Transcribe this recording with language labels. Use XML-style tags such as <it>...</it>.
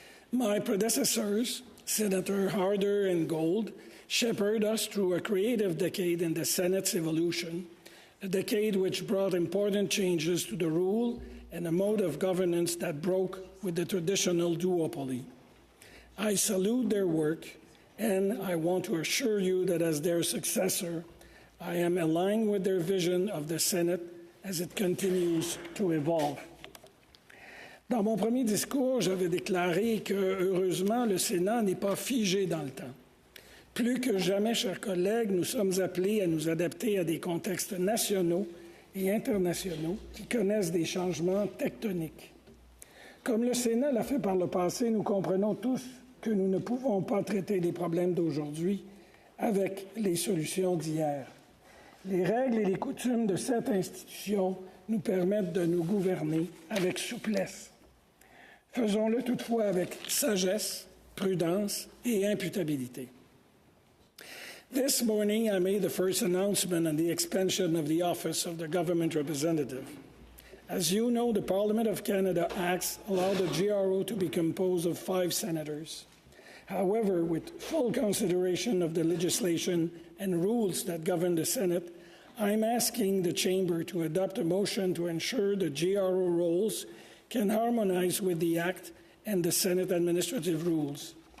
<en>My predecessors, Senator Harder and Gold, shepherded us through a creative decade in the Senate's evolution, a decade which brought important changes to the rule and a mode of governance that broke with the traditional duopoly. I salute their work, and I want to assure you that as their successor, I am aligned with their vision of the Senate as it continues to evolve.</en> <fr>Dans mon premier discours, j'avais déclaré que, heureusement, le Sénat n'est pas figé dans le temps. Plus que jamais, chers collègues, nous sommes appelés à nous adapter à des contextes nationaux et internationaux qui connaissent des changements tectoniques. Comme le Sénat l'a fait par le passé, nous comprenons tous que nous ne pouvons pas traiter les problèmes d'aujourd'hui avec les solutions d'hier. Les règles et les coutumes de cette institution nous permettent de nous gouverner avec souplesse. Faisons-le toutefois avec sagesse, prudence et imputabilité.</fr> <en>This morning, I made the first announcement on the expansion of the office of the government representative. As you know, the Parliament of Canada Acts allow the GRO to be composed of 5 senators. However, with full consideration of the legislation and rules that govern the Senate, I'm asking the Chamber to adopt a motion to ensure the GRO roles can harmonize with the Act and the Senate administrative rules.</en>